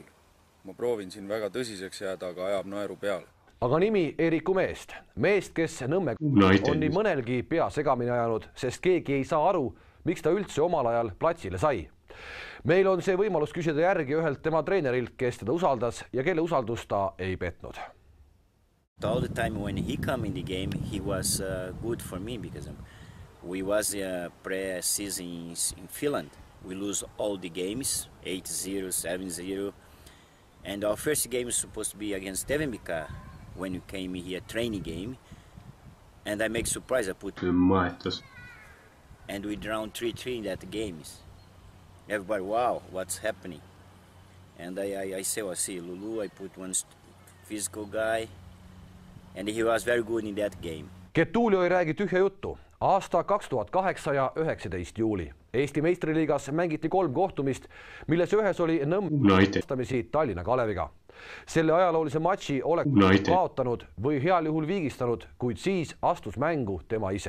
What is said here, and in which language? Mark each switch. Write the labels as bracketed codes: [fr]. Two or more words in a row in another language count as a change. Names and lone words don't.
[et] Ma proovin siin väga tõsiseks jääda, aga ajab naeru peale. Aga nimi Eeriku meest, kes Nõmme on nii mõnelgi pea segamini ajanud, sest keegi ei saa aru, miks ta üldse omal ajal platsile sai. Meil on see võimalus küsida järgi ühelt tema treenerilt, kes teda usaldas ja kelle usaldust ta ei petnud. [en] All the time when he came in the game, he was good for me because we was pre-season in Finland. We lose all the games, 8-0, 7-0. And our first game was supposed to be against Tevenbika when we came here, training game. And I make surprise, I put Maetas. And we drowned 3-3 in that games. Everybody, wow, what's happening? And I say, well, see, Lulu, I put one physical guy. And he was very good in that game. [et] Getulio ei räägi tühja juttu. Aasta 2008 ja 19 juuli. Eesti meistriliigas mängiti 3 kohtumist, milles ühes oli Nõmme vastamisi Tallinna Kaleviga. Selle ajaloolise matši oleks kaotanud või heal juhul viigistanud, kuid siis astus mängu tema ise.